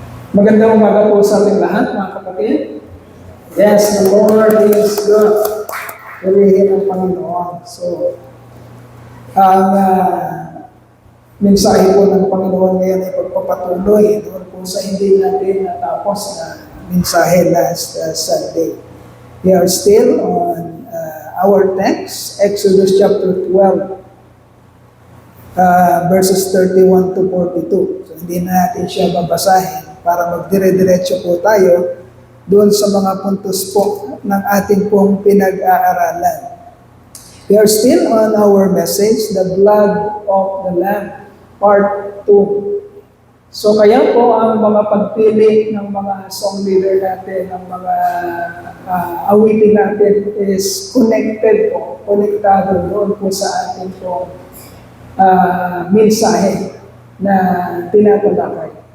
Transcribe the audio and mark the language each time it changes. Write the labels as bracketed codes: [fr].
[tl] Magandang umaga po sa ating lahat, mga kapatid. [en] Yes, the Lord is good. [tl] Purihin ang Panginoon. So, ang mensahe po ng Panginoon ngayon ay pagpapatuloy doon po sa hindi natin natapos na mensahe last Sunday. [en] We are still on our text, Exodus chapter 12. Verses 31 to 42. [tl] So, hindi na natin siya babasahin para magdire-diretso po tayo doon sa mga puntos po ng ating pong pinag-aaralan. [en] We are still on our message, the blood of the Lamb, part 2. [tl] So kaya po ang mga pagpili ng mga song leader natin, ng mga awitin natin is connected po, konektado doon po sa ating pong mensahe na tinatalakay.